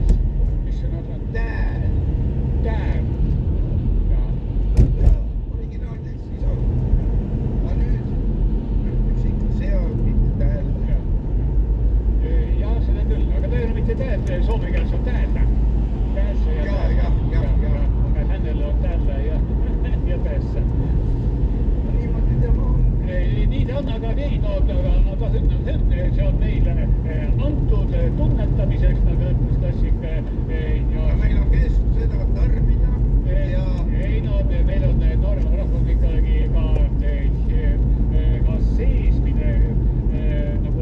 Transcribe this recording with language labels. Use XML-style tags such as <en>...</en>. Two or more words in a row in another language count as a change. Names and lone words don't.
<et>Mis sõnad on? Tään. Tään. Ja originaaltekstis on. Aga nüüd ütleks ikka see on mitte tään. Ja seda küll, aga ta ei ole mitte tääd, soome keeles on täällä.</et> <fi>Täässä ja täällä.</fi> <et>Aga hänellä on</et> <fi>täällä ja tässä.</fi> <et>Niimoodi tema on. Nii ta on, aga ei, aga hümn, see on meile antud tunnetamiseks, nagu ütles klassik. Ja meil on kes seda tarbida ja... Ei, no meil on noorema rahvus ikkagi ka seesmine nagu...</et>